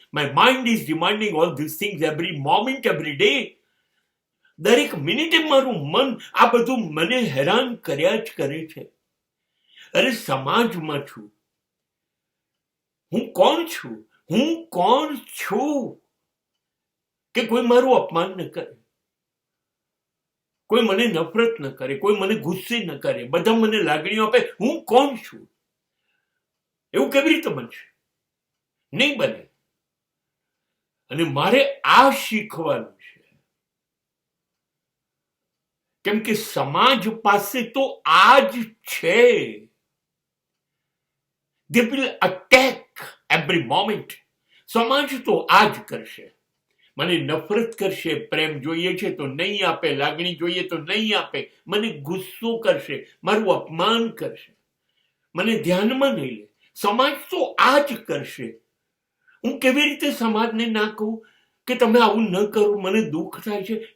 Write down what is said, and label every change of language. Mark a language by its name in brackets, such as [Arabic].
[English] My mind is demanding all these things every moment, every day. [Gujarati] દરેક મિનિટે મારું મન આ બધું મને હેરાન કર્યા જ કરે છે. અરે સમાજમાં છું. હું કોણ છું? હું કોણ છું કે કોઈ મારું અપમાન ન કરે, કોઈ મને નફરત ન કરે, કોઈ મને ગુસ્સે ન કરે, બધા મને લાગણીઓ આપે? હું કોણ છું? એવું કેવી રીતે બનશે? નહીં બને. અને મારે આ શીખવાનું છે. કેમ કે સમાજ પાસે તો આ જ છે. [English] They will attack every moment. [Gujarati] સમાજ તો આ જ કરશે. મને નફરત કરશે, પ્રેમ જોઈએ છે તો નહીં આપે, લાગણી જોઈએ તો નહીં આપે, મને ગુસ્સો કરશે, મારું અપમાન કરશે, મને ધ્યાનમાં નહીં લે. સમાજ તો આ જ કરશે. હું કેવી રીતે સમાજને ના કહું કે તમે આવું ન કરો, મને દુઃખ થાય છે?